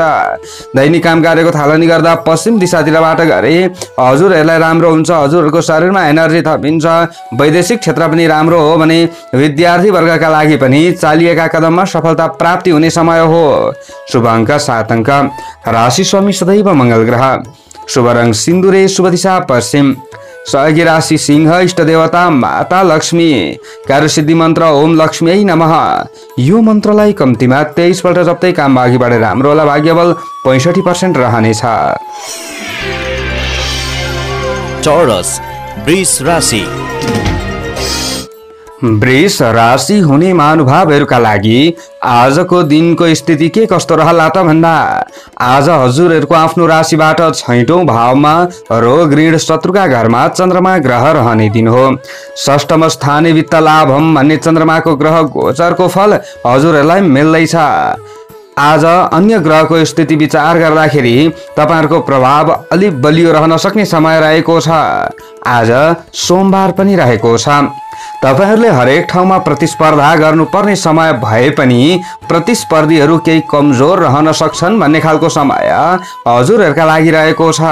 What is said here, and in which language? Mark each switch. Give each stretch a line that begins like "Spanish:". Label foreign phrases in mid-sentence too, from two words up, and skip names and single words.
Nepali: दैनिक काम कार्यको थालनी गर्दा पश्चिम दिशातिरबाट गरे हजुरहरूलाई राम्रो हुन्छ। हजुरहरूको शरीरमा एनर्जी थपिन्छ। वैदेशिक क्षेत्र पनि राम्रो हो भने विद्यार्थी वर्गका लागि पनि चालिएका कदममा सफलता प्राप्ति हुने समय हो। शुभ अंक 7 अंक। राशि स्वामी सदैव मंगल ग्रह। शुभ रंग सिन्दुरे। शुभ दिशा पश्चिम। सहयोगी राशि सिंह। इष्ट देवता माता लक्ष्मी। कार्यसिद्धि मन्त्र
Sanskrit: ओम लक्ष्मी नमः।
Nepali: यो मन्त्रलाई कम्तीमा 23 पल्ट जप्दै काममा अघि बढेर राम्रो होला। भाग्यबल 65% रहनेछ। टोरस वृष राशि। वृष राशि हुने महानुभावहरूका लागि आजको दिनको स्थिति के कस्तो रहला त भन्दा आज हजुरहरूको आफ्नो राशिबाट 6औं भावमा रोग ऋण शत्रुका घरमा चन्द्रमा ग्रह रहने दिन हो।
Sanskrit: षष्ठम स्थाने वित्त लाभम
Nepali: भन्ने चन्द्रमाको ग्रह गोचरको फल हजुरहरूलाई मिल्दैछ। आज अन्य ग्रहको स्थिति विचार गर्दाखेरि तपाईहरुको प्रभाव अलि बलियो रहन सक्ने समय रहेको छ। आज सोमबार पनि रहेको छ। तपाईहरुले हरेक ठाउँमा प्रतिस्पर्धा गर्नुपर्ने समय भए पनि प्रतिस्पर्धीहरू केही कमजोर रहन सक्छन् भन्ने खालको समय हजुरहरूका लागि रहेको छ।